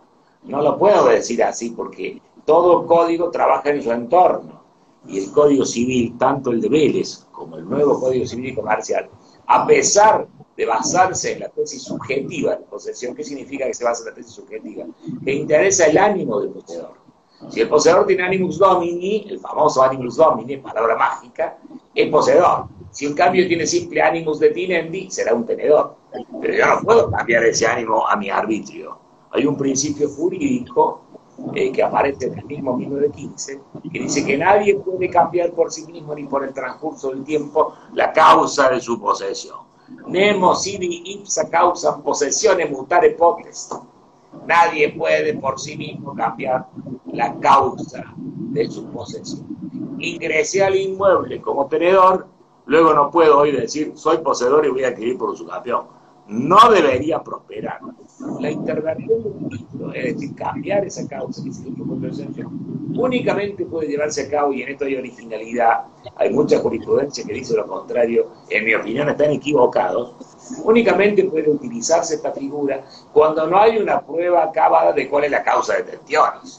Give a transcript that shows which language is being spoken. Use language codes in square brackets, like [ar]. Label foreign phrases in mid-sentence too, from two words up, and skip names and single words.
[es] No lo puedo decir así porque todo código trabaja en su entorno y el Código Civil, tanto el de Vélez como el nuevo Código Civil y Comercial, a pesar de basarse en la tesis subjetiva de posesión, ¿qué significa que se basa en la tesis subjetiva? Que interesa el ánimo del poseedor. Si el poseedor tiene [la] animus domini, [es] el famoso [la] animus domini, [es] palabra mágica, es poseedor. Si en cambio tiene simple [la] animus detinendi, [es] será un tenedor. Pero yo no puedo cambiar ese ánimo a mi arbitrio. Hay un principio jurídico que aparece en el mismo 1915, que dice que nadie puede cambiar por sí mismo ni por el transcurso del tiempo la causa de su posesión. [la] Nemo sibi ipsa causa possessione mutare potest. [es] Nadie puede por sí mismo cambiar la causa de su posesión. Ingresé al inmueble como tenedor, luego no puedo hoy decir soy poseedor y voy a adquirir por usucapión. No debería prosperar. La intervención del título, es decir, cambiar esa causa que significa posesión, únicamente puede llevarse a cabo, y en esto hay originalidad, hay mucha jurisprudencia que dice lo contrario, en mi opinión están equivocados, únicamente puede utilizarse esta figura cuando no hay una prueba acabada de cuál es la causa de detenciones.